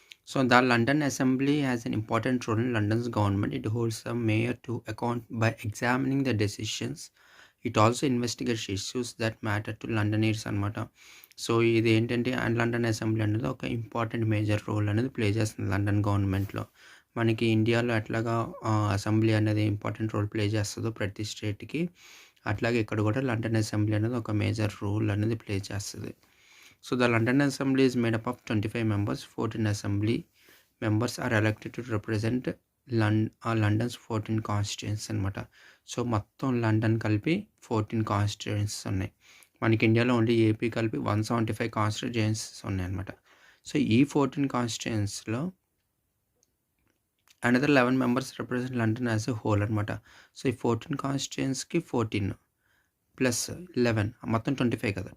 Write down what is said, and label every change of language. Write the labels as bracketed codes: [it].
[en] So the London Assembly has an important role in London's government. It holds the mayor to account by examining the decisions. It also investigates issues that matter to Londoners అనమాట. [te] So ఇది ఏంటంటే London assembly అనేది ఒక important major role అనేది play చేస్తుంది London గవర్నమెంట్లో. మనకి ఇండియాలో ఎట్లాగా అసెంబ్లీ అనేది ఇంపార్టెంట్ రోల్ ప్లే చేస్తుందో ప్రతి స్టేట్కి, అట్లాగే ఇక్కడ కూడా లండన్ అసెంబ్లీ అనేది ఒక మేజర్ రోల్ అనేది ప్లే చేస్తుంది. [en] So the London Assembly is made up of 25 members. 14 Assembly members are elected to represent London's 14 constituencies అనమాట. [te] సో మొత్తం లండన్ కలిపి 14 కాన్స్టిట్యుయెన్సీస్ ఉన్నాయి. మనకి ఇండియాలో ఓన్లీ ఏపీ కలిపి 175 కాన్స్టిట్యుయెన్సీస్ ఉన్నాయి అనమాట. సో ఈ 14 కాన్స్టిట్యుయెన్సీలో [en] another 11 members represent London as a whole [te] అనమాట. సో ఈ 14 కాన్స్టిట్యుయెన్సీకి 14 ప్లస్ 11 మొత్తం 25 కదా.